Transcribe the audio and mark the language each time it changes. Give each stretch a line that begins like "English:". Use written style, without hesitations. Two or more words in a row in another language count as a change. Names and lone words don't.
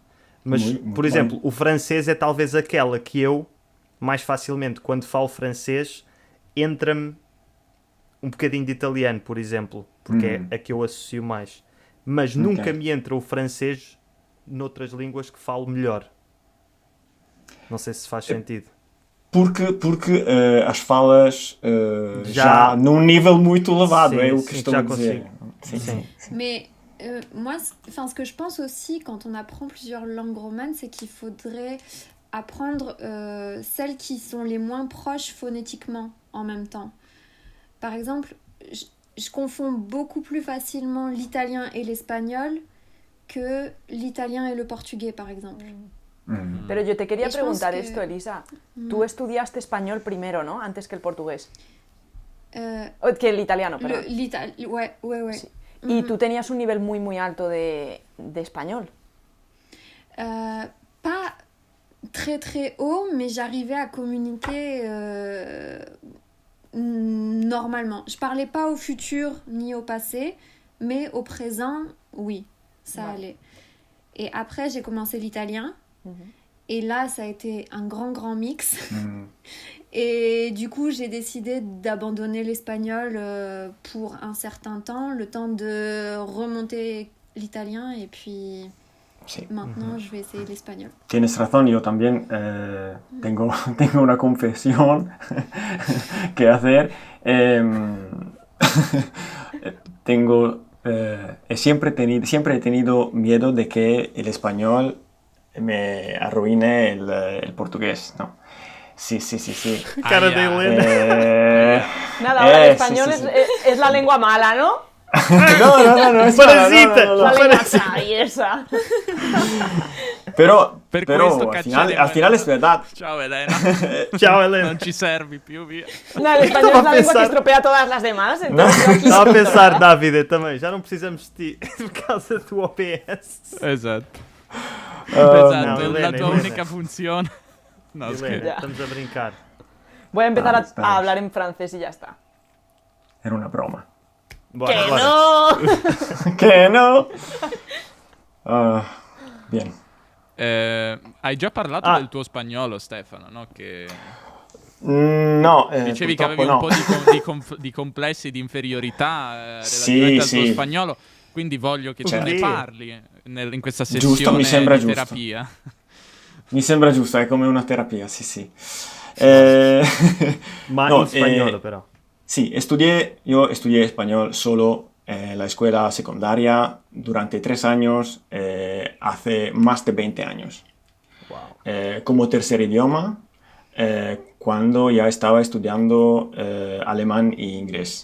Portuguese: Mas, por exemplo, o francês é talvez aquela que eu, mais facilmente, quando falo francês, entra-me um bocadinho de italiano, por exemplo, porque é a que eu associo mais. Mas nunca me entra o francês noutras línguas que falo melhor. Não sei se faz sentido. Porque as falas já num nível muito elevado, é o que estou a dizer. Sim.
French: Mais moi, ce que je pense aussi quand on apprend plusieurs langues romanes, c'est qu'il faudrait apprendre celles qui sont les moins proches phonétiquement en même temps. Par exemple, je confonds beaucoup plus facilement l'italien et l'espagnol que l'italien et le portugais, par exemple.
Spanish: Pero yo te quería preguntar esto, Elisa. Tú estudiaste español primero, ¿no? Antes que el portugués. Que el italiano, perdón.
French: Ouais.
Spanish: Sí. ¿Y tú tenías un nivel muy, muy alto de español?
French: Pas très très haut, mais j'arrivais à communiquer normalement. Je parlais pas au futur ni au passé, mais au présent, oui, ça allait. Et après, j'ai commencé l'italien. Et là, ça a été un grand mix. Et du coup, j'ai décidé d'abandonner l'espagnol pour un certain temps, le temps de remonter l'italien. Et puis maintenant, je vais essayer l'espagnol.
Spanish: Tienes razón, yo también tengo una confesión que hacer. Siempre he tenido miedo de que el español me arruine el portugués, ¿no? Sí. Cara de Elena. Nada, ahora el español es la lengua mala, ¿no? No, es Parasita. La lengua traviesa.
Italian: Però al
Spanish: finale es verdad.
Italian: Ciao Elena. Ciao Elena. Non ci servi più, via.
Spanish: No, el español es la lengua que estropea todas las demás. Entonces yo aquí
Portuguese: Estava a
Spanish: siento,
Portuguese: pensar,
Spanish: ¿no?
Portuguese: Davide, também. Já não precisamos de ti por causa do OBS.
Italian: Esatto. No, La Elena, tua Elena. unica funzione. No, Elena, scherzo.
Spanish: Ya.
Portuguese: estamos a brincar.
Spanish: Voy a empezar Vamos. a hablar en francés y ya está. Era una broma.
Portuguese: Bora,
Spanish: ¡Que
Portuguese: bora.
Spanish: no!
Italian: Che no? Bien. Hai già parlato del tuo spagnolo, Stefano, no? Che No, dicevi che avevi purtroppo un po' di complessi di inferiorità relativamente al tuo spagnolo, quindi voglio che ce ne Oddio. parli in questa Giusto, sessione mi sembra di giusto. terapia. Mi sembra giusto, è come una terapia, sì. Ma No, in spagnolo però.
Spanish: Sí, yo estudié español solo en la escuela secundaria durante 3 años, hace más de 20 años. Wow. Como tercer idioma, cuando ya estaba estudiando alemán e inglés.